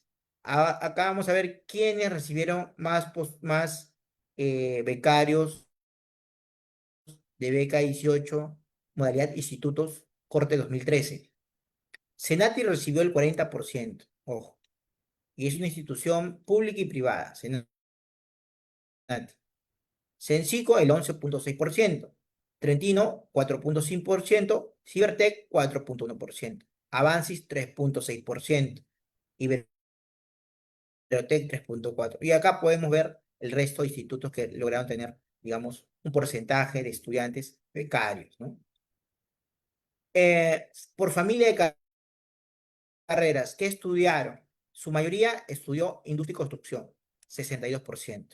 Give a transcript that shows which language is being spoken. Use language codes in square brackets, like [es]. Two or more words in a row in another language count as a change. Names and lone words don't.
[es] Acá vamos a ver quiénes recibieron más becarios de beca 18, modalidad institutos, corte 2013. Senati recibió el 40%, ojo, y es una institución pública y privada, Senati. Sencico, el 11.6%. Trentino, 4.5%. Cibertec, 4.1%. Avancis, 3.6%. Iberotec, 3.4%. Y acá podemos ver el resto de institutos que lograron tener, digamos, un porcentaje de estudiantes becarios, ¿no? Por familia de carreras, ¿qué estudiaron? Su mayoría estudió industria y construcción, 62%.